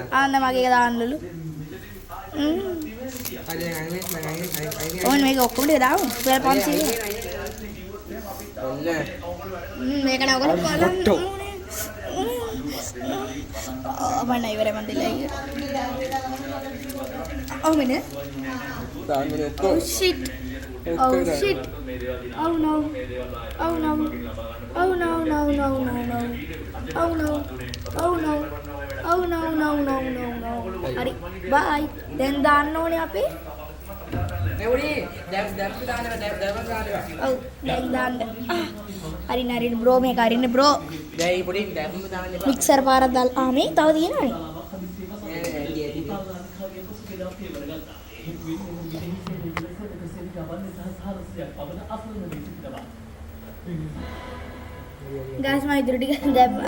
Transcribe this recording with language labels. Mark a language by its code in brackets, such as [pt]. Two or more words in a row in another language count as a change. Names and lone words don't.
[si] ආන්න මගේ එක දාන්නලු. ඕන මේක ඔක්කොම ටික දාමු. 1200. ඔන්න. මේක නෑ ඔයගොල්ලෝ බලන්න. මම ඉවරයි මන් දෙලා ඉන්නේ. ඔව් මෙන්න. දාන්නේ ඔක්කොම. [en] Oh shit. Oh shit. Oh no. Oh no. Oh no no no no no. Oh no. Oh no. Oh no no no no no. [si] හරි. bye. දැන් දාන්න ඕනේ අපි. නෙවුනි දැන් දාන්න. ඔව් දැන් දාන්න. හරි නරින් බ්‍රෝ මේක අරින්න බ්‍රෝ. දැන් පොඩි දැන් දාන්න. මික්සර් පාරක් දාලා මේ තව තියෙනවනේ. ගාස් මම ඉදිරි ටික දැම්මා.